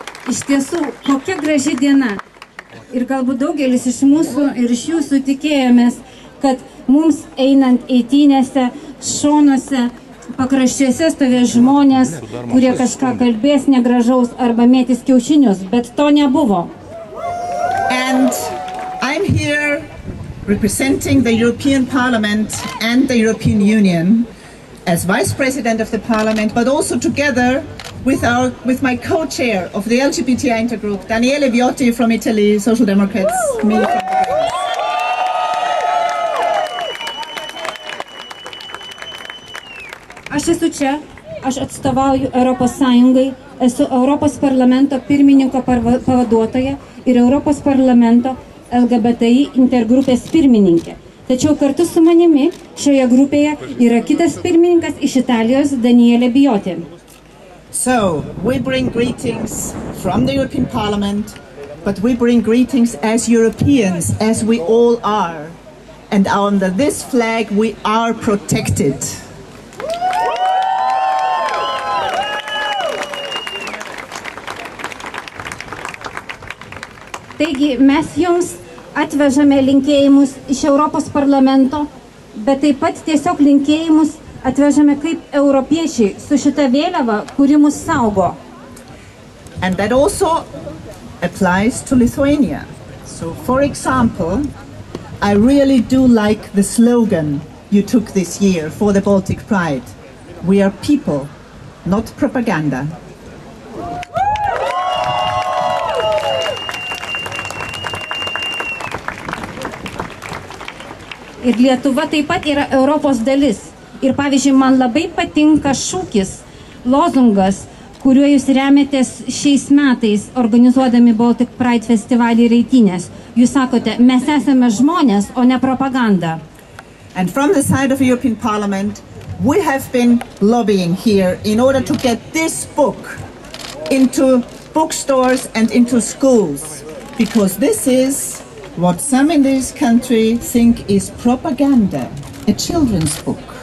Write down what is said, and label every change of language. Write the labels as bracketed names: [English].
[Lithuanian] Iš tiesų, kokia graži diena. Ir galbūt daugelis iš mūsų ir iš jūsų tikėjomės, kad mums einant eitynėse, šonuose, pakraščiuose stovės žmonės, kurie kažką kalbės negražaus arba mėtys kiaušinius, bet to nebuvo. [English] And I'm here representing the European Parliament and the European Union as Vice President of the Parliament, but also together with my co-chair of the LGBTI intergroup, Daniele Viotti from Italy, Social Democrats, me from the Greens. [Lithuanian] Aš esu čia, aš atstovauju Europos Sąjungai, esu Europos parlamento pirmininko pavaduotoja ir Europos parlamento LGBTI intergrupės pirmininkė. Tačiau kartu su manimi šioje grupėje yra kitas pirmininkas iš Italijos, Daniele Viotti. [English] So, we bring greetings from the European Parliament, but we bring greetings as Europeans, as we all are. And under this flag, we are protected. [Lithuanian] Taigi mes jums atvežame linkėjimus iš Europos parlamento, bet taip pat tiesiog linkėjimus atvežame kaip europiečiai su šita vėliava, kuri mus saugo. [English] And that also applies to Lithuania. So, for example, I really do like the slogan you took this year for the Baltic Pride. We are people, not propaganda. [Lithuanian] Ir Lietuva taip pat yra Europos dalis. Ir pavyzdžiui, man labai patinka šūkis, lozungas, kuriuo jūs remiatės šiais metais organizuodami Baltic Pride festivalį ir eitynės. Jūs sakote, mes esame žmonės, o ne propaganda. [English] And from the side of the European Parliament, we have been lobbying here in order to get this book into bookstores and into schools, because this is what some in this country think is propaganda, a children's book.